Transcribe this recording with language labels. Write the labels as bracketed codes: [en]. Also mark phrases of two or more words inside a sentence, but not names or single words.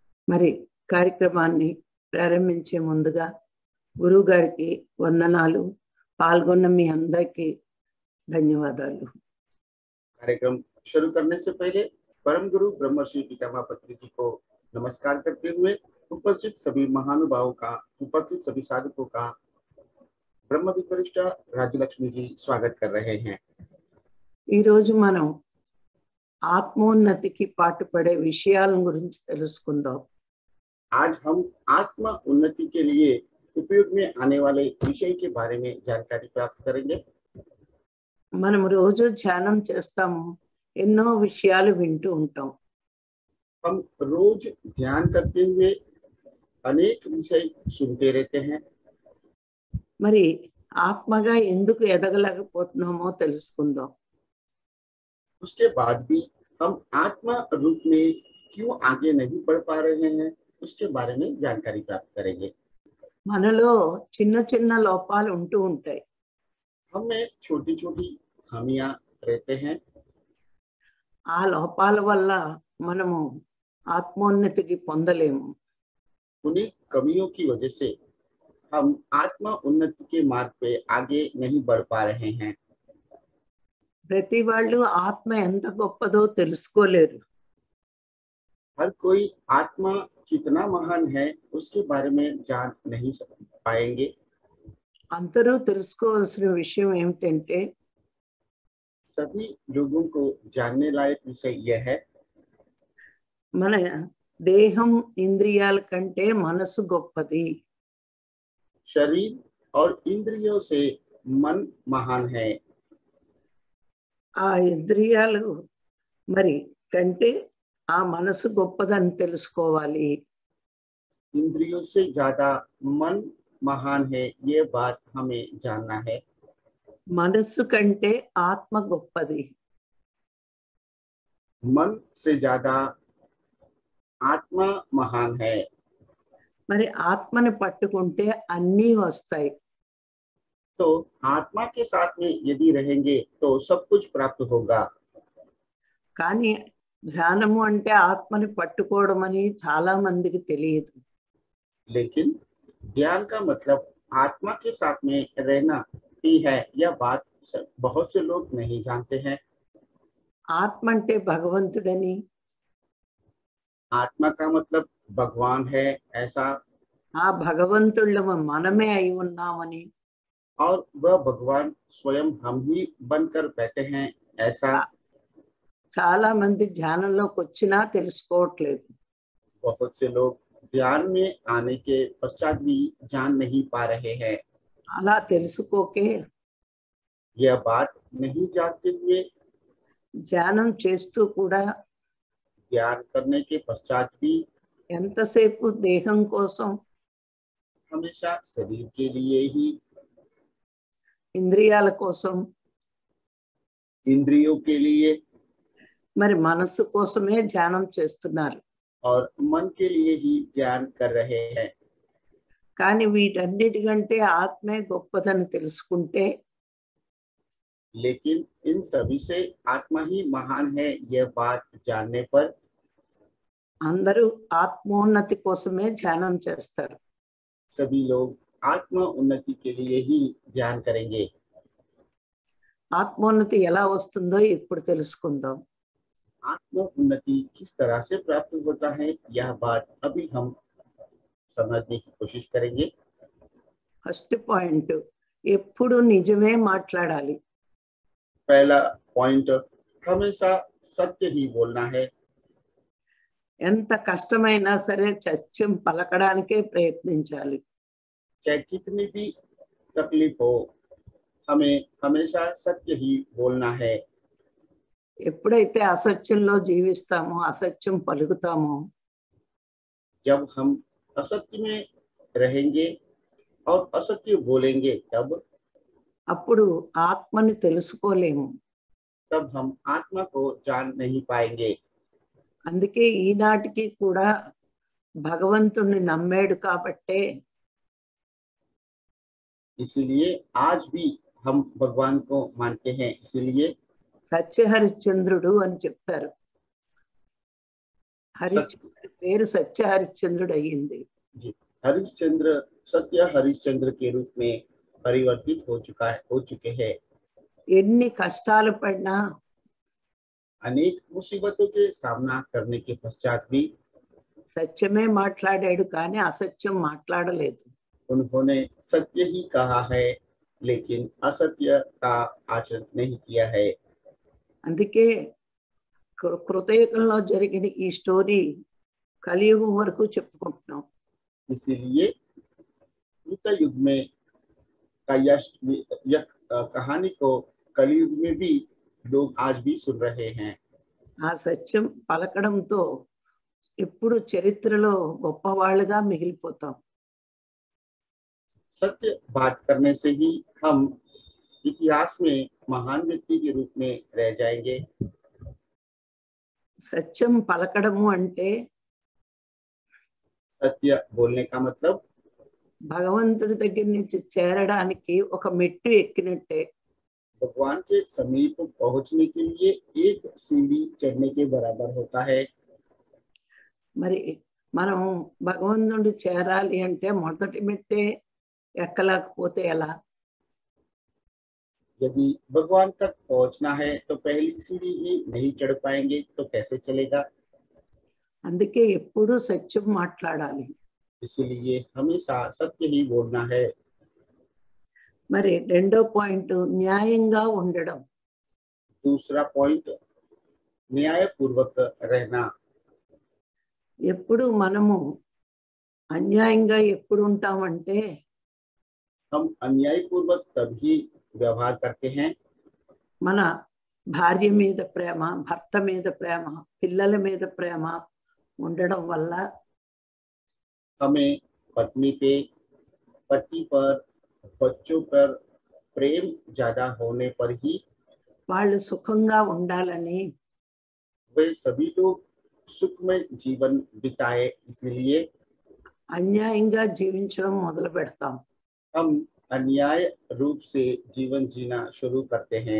[te] మరి కార్యక్రమాన్ని ప్రారంభించే ముందుగా గురువు గారికి వందనాలు, పాల్గొన్న మీ అందరికీ ధన్యవాదాలు। [hi] कार्यक्रम शुरू करने से पहले परम गुरु ब्रह्मश्री पितामह पत्री जी को नमस्कार करते हुए उपस्थित सभी महानुभावों का, उपस्थित सभी साधकों का ब्रह्म विवरिष्ठ राजलक्ष्मी जी स्वागत कर रहे हैं। [te] ఈ రోజు మనం ఆత్మోన్నతికి పాటుపడే విషయాల గురించి తెలుసుకుందాం। [hi] आज हम आत्म उन्नति के लिए उपयोग में आने वाले विषय के बारे में जानकारी प्राप्त करेंगे। [te] మనం రోజు ధ్యానం చేస్తాము, ఎన్నో విషయాలు వింటూ ఉంటాం। [hi] हम रोज ध्यान करते हुए अनेक विषय सुनते रहते हैं। [te] మరి ఆత్మగా ఎందుకు ఎదగలేకపోతున్నామో తెలుసుకుందాం। [hi] उसके बाद भी हम आत्मा रूप में क्यों आगे नहीं बढ़ पा रहे हैं, उसके बारे में जानकारी प्राप्त करेंगे। [te] మనలో చిన్న చిన్న లోపాలు ఉంటూ ఉంటాయి। [hi] हमें छोटी छोटी खामियां रहते हैं। [te] ఆ లోపాల వల్ల మనము ఆత్మోన్నతికి పొందలేము। [hi] उन्हीं कमियों की वजह से हम आत्मा उन्नति के मार्ग पे आगे नहीं बढ़ पा रहे हैं। [te] ప్రతి వాళ్ళు ఆత్మ ఎంత గొప్పదో తెలుసుకోలేరు। [hi] हर कोई आत्मा कितना महान है उसके बारे में जान नहीं पाएंगे। [te] అందరూ తెలుసుకోవాల్సిన విషయం ఏమిటంటే [hi] सभी लोगों को जानने लायक विषय यह है, [te] మన దేహం ఇంద్రియాల కంటే మనసు గొప్పది। [hi] शरीर और इंद्रियों से मन महान है। [te] ఆ ఇంద్రియాలు మరి కంటే ఆ మనసు గొప్పదని తెలుసుకోవాలి। [hi] इंद्रियों से ज्यादा मन महान है, ये बात हमें जानना है। [te] మనసు కంటే ఆత్మ గొప్పది। [hi] मन से ज्यादा आत्मा महान है। [te] మరి ఆత్మని పట్టుకుంటే అన్నీ వస్తాయి। [hi] तो आत्मा के साथ में यदि रहेंगे तो सब कुछ प्राप्त होगा। [te] కానీ ధ్యానము అంటే ఆత్మని పట్టుకోవడం అని చాలా మందికి తెలియదు। [hi] लेकिन ध्यान का मतलब आत्मा के साथ में रहना ही है, यह बात बहुत से लोग नहीं जानते हैं। [te] ఆత్మ అంటే భగవంతుడని, [hi] आत्मा का मतलब भगवान है ऐसा, [te] ఆ భగవంతుళ్ళము మనమే అయి ఉన్నామని, [hi] और वह भगवान स्वयं हम ही बनकर बैठे हैं ऐसा [te] చాలా మంది ధ్యానంలోకి వచ్చినా తెలుసుకోవట్లేదు। [hi] बहुत से लोग ध्यान में आने के पश्चात भी जान नहीं पा रहे हैं। [te] అలా తెలుసుకోకే [hi] यह बात नहीं जानते हुए [te] ధ్యానం చేస్తూ కూడా [hi] ध्यान करने के पश्चात भी [te] ఎంతసేపు దేహం కోసం, [hi] हमेशा शरीर के लिए ही, [te] ఇంద్రియాల కోసం, [hi] इंद्रियों के लिए [te] మరి మనసు కోసమే ధ్యానం చేస్తున్నారు। [hi] और मन के लिए ही ध्यान कर रहे हैं। [te] కానీ వీటన్నిటికంటే ఆత్మే గొప్పదని తెలుసుకుంటే [hi] लेकिन इन सभी से आत्मा ही महान है, यह बात जानने पर [te] అందరూ ఆత్మోన్నతి కోసమే ధ్యానం చేస్తారు। [hi] सभी लोग आत्मा उन्नति के लिए ही ध्यान करेंगे। [te] ఆత్మోన్నతి ఎలా వస్తుందో ఇప్పుడు తెలుసుకుందాం। [hi] आत्म उन्नति किस तरह से प्राप्त होता है, यह बात अभी हम समझने की कोशिश करेंगे। [en] first point, [te] ఎప్పుడు నిజమే మాట్లాడాలి। [hi] पहला पॉइंट, हमेशा सत्य ही बोलना है। [te] ఎంత కష్టమైనా సరే సత్యం పలకడానికే ప్రయత్నించాలి। [hi] चाहे कितनी भी तकलीफ हो, हमें हमेशा सत्य ही बोलना है। [te] ఎప్పుడైతే అసత్యంలో జీవిస్తామో, అసత్యం పలుకుతామో, [hi] जब हम असत्य में रहेंगे और असत्य बोलेंगे [te] అప్పుడు ఆత్మని తెలుసుకోలేము। [hi] तब हम आत्मा को जान नहीं पाएंगे। [te] అందుకే ఈనాటికి కూడా భగవంతుణ్ణి నమ్మాడు కాబట్టే [hi] इसीलिए आज भी हम भगवान को मानते हैं, इसीलिए [te] సత్యహరిశ్చంద్రుడు అని చెప్తారు। హరిశ్చంద్రుడి పేరు సత్య హరిశ్చంద్రుడు అయ్యింది. [hi] जी हरिश्चंद्र सत्य हरिश्चंद्र के रूप में परिवर्तित हो चुके हैं। [te] ఎన్ని కష్టాలు పడినా [hi] अनेक मुसीबतों के सामना करने के पश्चात भी [te] సత్యమే మాట్లాడాడు కానీ అసత్యం మాట్లాడలేదు. [hi] उन्होंने सत्य ही कहा है लेकिन असत्य का आचरण नहीं किया है। [te] అందుకే కృతయుగంలో జరిగిన ఈ స్టోరీ కలియుగం వరకు చెప్పుకుంటున్నాం. [hi] इसीलिए कृत युग में का यह कहानी को कलयुग में भी लोग आज भी सुन रहे हैं। [te] ఆ సత్యం పలకడంతో ఎప్పుడు చరిత్రలో గొప్పవాళ్ళుగా మిగిలిపోతాం. [hi] सत्य बात करने से ही हम इतिहास में महान व्यक्ति के रूप में रह जाएंगे। [te] సత్యం పలకడము అంటే [hi] सत्य बोलने का मतलब [te] భగవంతుడి దగ్గర నుంచి చేరడానికి ఒక మెట్టు ఎక్కినట్టే. [hi] भगवान के समीप पहुंचने के लिए एक सीढ़ी चढ़ने के बराबर होता है। [te] మరి మనం భగవంతుడి చేరాలి అంటే మొదటి మెట్టే ఎక్కలేకపోతే ఎలా? [hi] यदि भगवान तक पहुंचना है तो पहली सीढ़ी ही नहीं चढ़ पाएंगे तो कैसे चलेगा? [te] అందుకే ఎప్పుడూ సత్యం మాట్లాడాలి. [hi] इसलिए हमेशा सत्य ही बोलना है। [te] మరి రెండో పాయింట్ న్యాయంగా ఉండడం. [hi] दूसरा पॉइंट न्यायपूर्वक रहना। [te] ఎప్పుడు మనము అన్యాయంగా ఎప్పుడు ఉంటామంటే [hi] हम अन्यायपूर्वक तभी व्यवहार करते हैं [te] మన భార్య మీద ప్రేమ, భర్త మీద ప్రేమ, పిల్లల మీద ప్రేమ ఉండడం వల్ల [hi] हमें पत्नी पे, पति पर, बच्चों पर प्रेम ज्यादा होने पर ही [te] వాళ్ళు సుఖంగా ఉండాలని [hi] वे सभी लोग सुखमय जीवन बिताए, इसलिए [te] అన్యాయంగా జీవించడం మొదలు పెడతాం. [hi] हम अन्याय रूप से जीवन जीना शुरू करते हैं